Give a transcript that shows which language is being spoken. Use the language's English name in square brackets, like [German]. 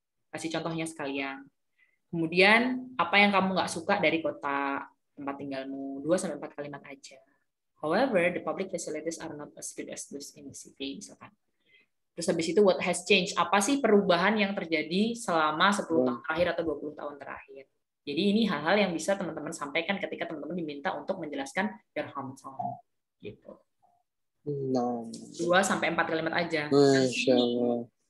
[Indonesian] Kasih contohnya sekalian. Kemudian apa yang kamu nggak suka dari kota tempat tinggalmu? 2-4 kalimat aja. [English] However, the public facilities are not as good as those in the city, [Indonesian] misalkan. Terus habis itu [English] what has changed? [Indonesian] Apa sih perubahan yang terjadi selama 10 tahun terakhir atau 20 tahun terakhir? Jadi ini hal-hal yang bisa teman-teman sampaikan ketika teman-teman diminta untuk menjelaskan [English] your hometown. [Indonesian] Gitu. 2-4 kalimat aja. Masya Allah.